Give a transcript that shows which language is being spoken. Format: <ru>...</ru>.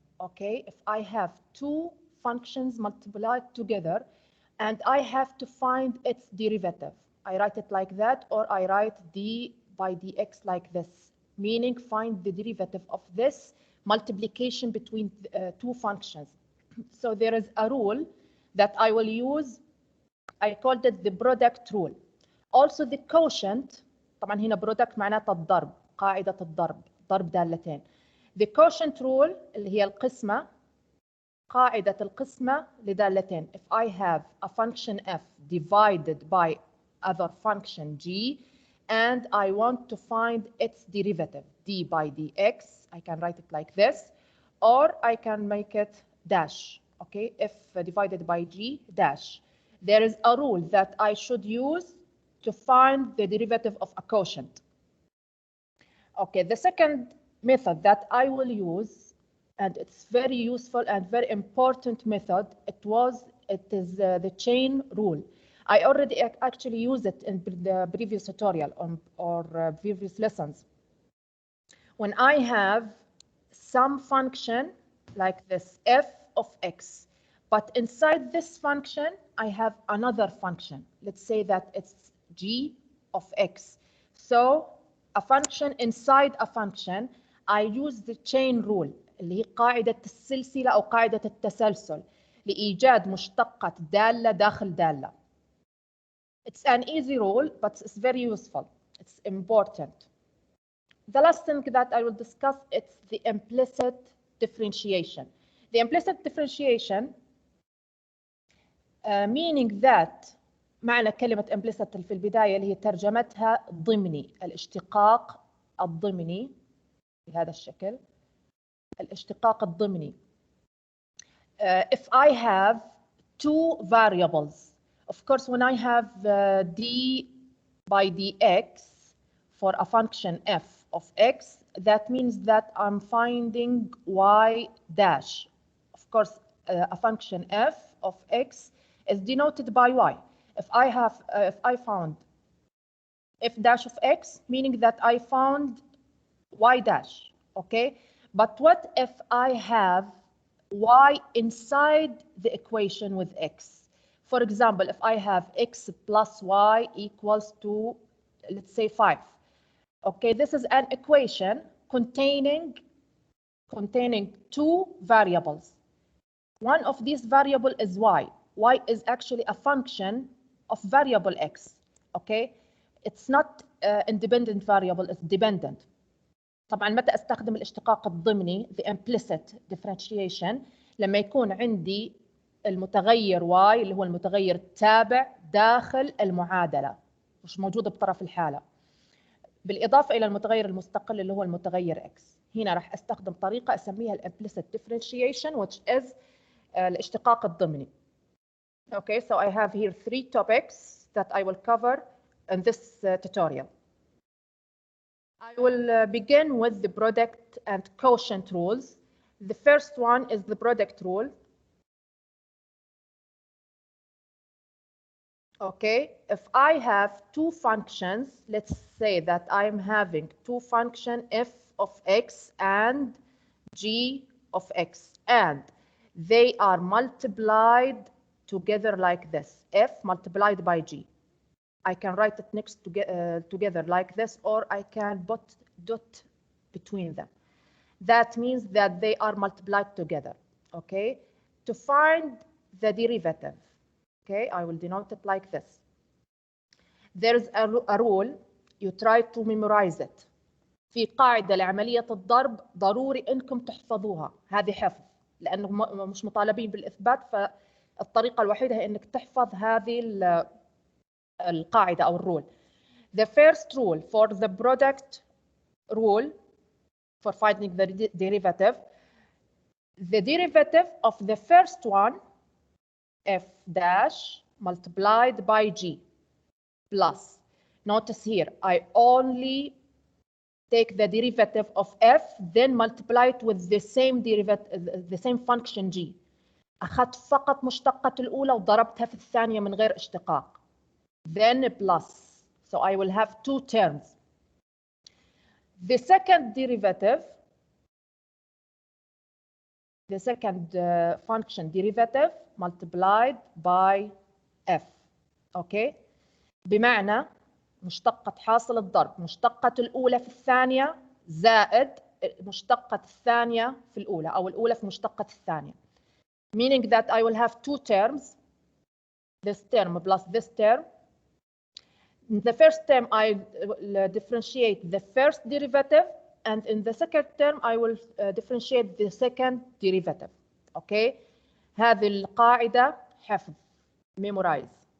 <en>Okay, if I have 2 functions multiplied together and I have to find its derivative, I write it like that, or I write d by dx like this, meaning find the derivative of this multiplication between 2 functions. So there is a rule that I will use. I called it the product rule. Also the quotient.</en> <ar>طبعا هنا product معناتها الضرب، قاعدة الضرب، ضرب دالتين.</ar> <en>The quotient rule</en> <ar>اللي هي القسمة، قاعدة القسمة لدالتين.</ar> <en>If I have a function f divided by other function g and I want to find its derivative d by dx, I can write it like this, or I can make it dash. Okay, f divided by g dash. There is a rule that I should use to find the derivative of a quotient. Okay, the second method that I will use, and it's very useful and very important method, it is the chain rule. I already actually used it in the previous tutorial or previous lessons. When I have some function like this, f of x, but inside this function, I have another function. Let's say that it's g of x. So a function inside a function, I use the chain rule</en> <ar>اللي هي قاعدة السلسلة أو قاعدة التسلسل لإيجاد مشتقة دالة داخل دالة.</ar> <en>It's an easy rule, but it's very useful. It's important. The last thing that I will discuss is the implicit differentiation. The implicit differentiation meaning that</en> <ar>معنى كلمة implicit في البداية اللي هي ترجمتها ضمني، الاشتقاق الضمني بهذا الشكل، الاشتقاق الضمني.</ar> <en>If I have 2 variables, of course when I have d by dx for a function f of x, that means that I'm finding y dash. Of course, a function f of x is denoted by y. If I found f dash of x, meaning that I found y dash, okay? But what if I have y inside the equation with x? For example, if I have x plus y equals to, let's say 5. Okay, this is an equation containing 2 variables. One of these variable is y. Y is actually a function of variable x. Okay, it's not independent variable, it's dependent.</en> <ar>طبعا متى استخدم الاشتقاق الضمني</ar> <en>the implicit differentiation</en> <ar>لما يكون عندي المتغير y اللي هو المتغير التابع داخل المعادلة مش موجود بطرف الحالة، بالإضافة إلى المتغير المستقل اللي هو المتغير x. هنا راح استخدم طريقة اسميها</ar> <en>implicit differentiation which is</en> <ar>الاشتقاق الضمني.</ar> <en>Okay, so I have here 3 topics that I will cover in this tutorial. I will begin with the product and quotient rules. The first one is the product rule. Okay, if I have 2 functions, let's say that I'm having 2 functions f of x and g of x, and they are multiplied together like this, f multiplied by g. I can write it next together like this, or I can put dot between them. That means that they are multiplied together, okay? To find the derivative, okay, I will denote it like this. There is a rule, you try to memorize it.</en> <ar>في قاعدة لعملية الضرب ضروري إنكم تحفظوها، هذه حفظ، لأنه مش مطالبين بالإثبات، فالطريقة الوحيدة هي إنك تحفظ هذه القاعدة أو الرول.</ar> <en>The first rule for the product rule for finding the derivative, the derivative of the first one, f dash multiplied by g plus. Notice here, I only take the derivative of f, then multiply it with the same derivative, the same function g.</en> <ar>أخذت فقط مشتقة الأولى وضربتها في الثانية من غير اشتقاق.</ar> <en>Then plus. So I will have two terms. The second derivative, the second function derivative multiplied by f. Okay?</en> <ar>بمعنى مشتقة حاصل الضرب مشتقة الأولى في الثانية زائد مشتقة الثانية في الأولى أو الأولى في مشتقة الثانية.</ar> <en>Meaning that I will have two terms, this term plus this term. In the first term, I will differentiate the first derivative, and in the second term, I will differentiate the second derivative.</en> <ar>Okay? هذه القاعدة حفظ.</ar> <en>Memorize.</en>